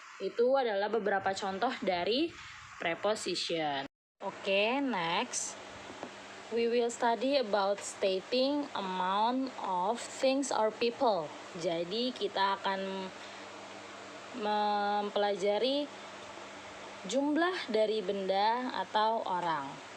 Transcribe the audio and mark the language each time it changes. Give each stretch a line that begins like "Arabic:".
Indonesian: Itu adalah beberapa contoh dari preposition.
English: Oke, next. We will study about stating amount of things or people.
Indonesian: Jadi kita akan mempelajari jumlah dari benda atau orang.